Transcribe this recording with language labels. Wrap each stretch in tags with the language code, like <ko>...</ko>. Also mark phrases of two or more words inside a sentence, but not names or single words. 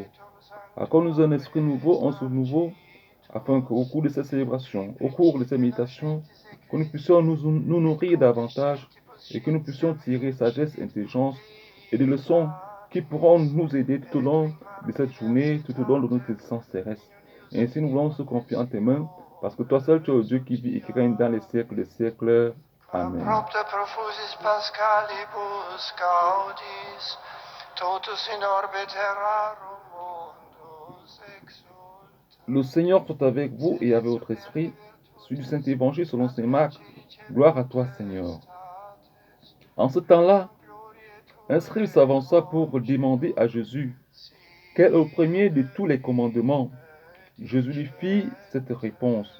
<fr>Accorde-nous un esprit nouveau, un souffle nouveau, afin qu'au cours de cette célébration, au cours de cette méditation, que nous puissions nous nourrir davantage et que nous puissions tirer sagesse, intelligence et des leçons qui pourront nous aider tout au long de cette journée, tout au long de notre existence terrestre. Et ainsi, nous voulons se confier en tes mains, parce que toi seul, tu es le Dieu qui vit et qui règne dans les siècles des siècles. Amen.</fr> <la>Propter profusis pascalibus gaudis, totus in orbe terrarum mundus exultat.</la> <fr>Le Seigneur soit avec vous et avec votre esprit. Celui du Saint-Évangile selon Saint Marc. Gloire à toi, Seigneur. En ce temps-là, un scribe s'avança pour demander à Jésus quel est le premier de tous les commandements. Jésus lui fit cette réponse.</fr>